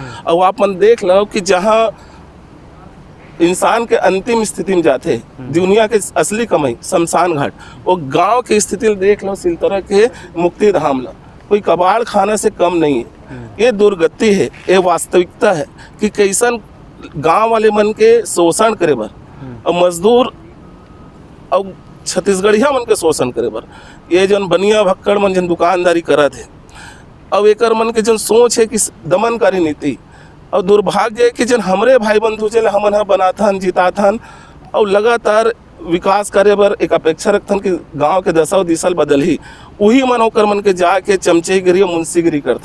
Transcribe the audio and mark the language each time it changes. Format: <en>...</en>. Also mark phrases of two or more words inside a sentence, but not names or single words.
<hne>और आप मन देख लो कि जहाँ इंसान के अंतिम स्थिति में जाते दुनिया के असली कमाई शमशान घाट, वो गांव की स्थिति देख लो सिलतरा के मुक्ति धाम ला, कोई कबाड़ खाना से कम नहीं है। ये दुर्गति है, ये वास्तविकता है कि कैसन गांव वाले मन के शोषण करे बर और मजदूर और छत्तीसगढ़िया मन के शोषण करे बर ये जन बनिया भक्कड़ मन जन दुकानदारी करत है। अब एकर मन के जन सोच है कि दमनकारी नीति और दुर्भाग्य है कि जन हमरे भाई बंधु जन हमन ह बनाथन जिताथन और लगातार विकास करे बर एक अपेक्षा रखथन कि गांव के दशा दिशा बदल ही वही मन ओकर मन के जाके चमचेगिरी और मुंशीगिरी करते।</hne>